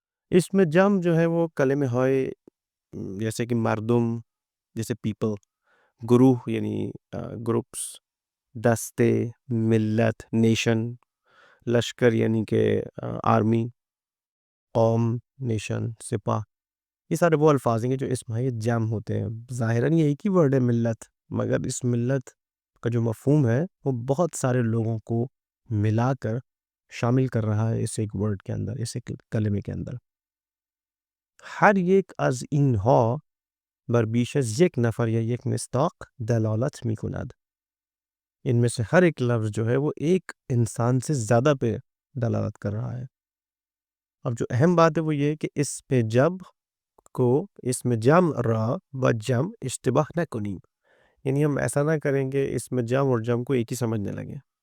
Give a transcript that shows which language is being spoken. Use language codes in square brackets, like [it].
[ur] اس میں جمع جو ہے وہ کلمہ ہوئے جیسے کہ مردم، جیسے پیپل، گروہ یعنی گروپس، دستے، ملت نیشن، لشکر یعنی کہ آرمی، قوم نیشن، سپاہ، یہ سارے وہ الفاظ ہیں جو اس میں جمع ہوتے ہیں. ظاہراً یہ ایک ہی ورڈ ہے ملت، مگر اس ملت کا جو مفہوم ہے وہ بہت سارے لوگوں کو ملا کر شامل کر رہا ہے اس ایک ورڈ کے اندر، اس ایک کلمے کے اندر. [fa] ہر یک از اینها بر بیش از یک نفر یا یک مصداق دلالت می کند. [ur] ان میں سے ہر ایک لفظ جو ہے وہ ایک انسان سے زیادہ پہ دلالت کر رہا ہے. اب جو اہم بات ہے وہ یہ کہ اس پہ جب کو اس میں [fa] جمع را و جمع اشتباہ نہ کنیم، [ur] یعنی ہم ایسا نہ کریں گے اس میں جمع اور جمع کو ایک ہی سمجھنے لگیں.